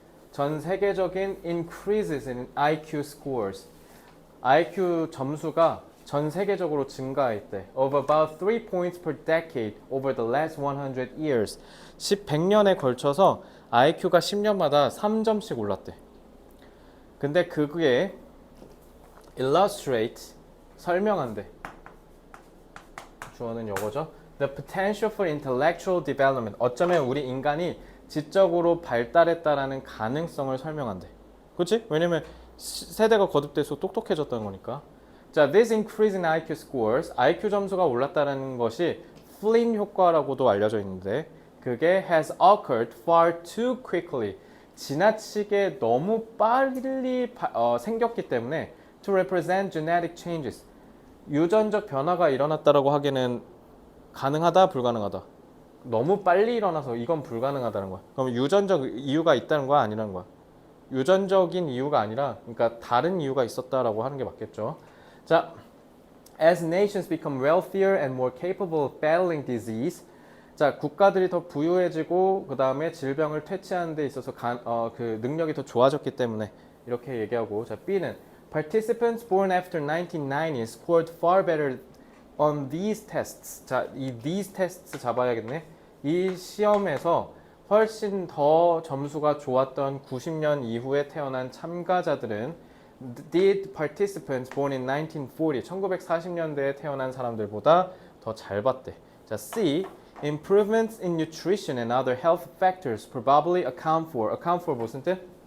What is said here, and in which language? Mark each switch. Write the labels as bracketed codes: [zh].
[ko] 전 세계적인 [en] increases in IQ scores. [ko] IQ 점수가 전 세계적으로 증가했대. [en] Of about 3 points per decade over the last 100 years. [ko] 100년에 걸쳐서 IQ가 10년마다 3점씩 올랐대. 근데 그게 illustrate, 설명한대. 주어는 요거죠. [en] The potential for intellectual development. [ko] 어쩌면 우리 인간이 지적으로 발달했다라는 가능성을 설명한대. 그렇지? 왜냐면 세대가 거듭될수록 똑똑해졌다는 거니까. [en] 자, this increase in IQ scores, [ko] IQ 점수가 올랐다는 것이 Flynn 효과라고도 알려져 있는데 그게 [en] has occurred far too quickly. [ko] 지나치게 너무 빨리 생겼기 때문에 [en] to represent genetic changes. [ko] 유전적 변화가 일어났다라고 하기에는 가능하다, 불가능하다. 너무 빨리 일어나서 이건 불가능하다는 거야. 그럼 유전적 이유가 있다는 거야, 아니라는 거야? 유전적인 이유가 아니라, 그러니까 다른 이유가 있었다라고 하는 게 맞겠죠. [en] 자, as nations become wealthier and more capable of battling disease. [ko] 자, 국가들이 더 부유해지고 그 다음에 질병을 퇴치하는 데 있어서 그 능력이 더 좋아졌기 때문에 이렇게 얘기하고. 자, B는 [en] participants born after 1990 scored far better on these tests. [ko] 자, 이 [en] these tests [ko] 잡아야겠네. 이 시험에서 훨씬 더 점수가 좋았던 90년 이후에 태어난 참가자들은 [en] did participants born in 1940, [ko] 1940년대에 태어난 사람들보다 더 잘 봤대. 자, C. [en] Improvements in nutrition and other health factors probably account for [ko] 무슨 뜻?